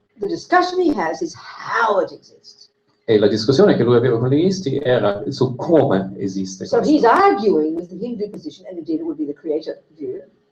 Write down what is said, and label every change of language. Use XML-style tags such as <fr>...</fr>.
<en>The discussion he has is how it exists.</en> <it>E la discussione che lui aveva con gli induisti era su come esiste</it> <en>So</en> <it>questo.</it> <en>he's arguing with the Hindu position, and indeed it would be the creator view.</en>